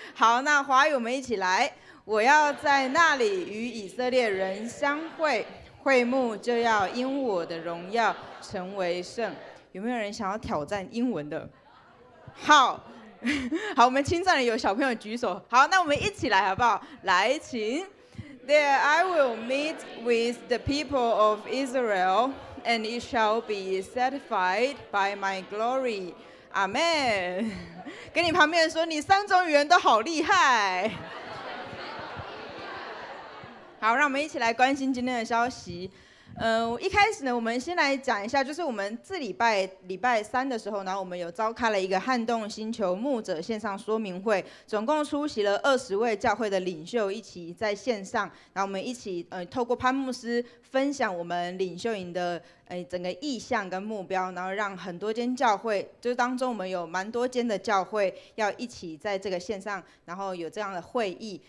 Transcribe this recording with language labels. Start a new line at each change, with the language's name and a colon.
Chinese: 好，那华语我们一起来。我要在那里与以色列人相会。会幕就要因我的荣耀成为圣。有没有人想要挑战英文的？好，好，我们青少年有小朋友举手。好，那我们一起来好不好？来，请。
English: There I will meet with the people of Israel, and it shall be satisfied by my glory. Amen.
Chinese: 跟你旁边人说，你3种语言都好厉害。好，让我们一起来关心今天的消息。一开始呢，我们先来讲一下，就是我们这礼拜3的时候，然后我们有召开了一个撼动星球牧者线上说明会，总共出席了20位教会的领袖一起在线上，然后我们一起透过潘牧师分享我们领袖营的整个意向跟目标，然后让很多间教会，就是当中我们有蛮多间的教会要一起在这个线上，然后有这样的会议。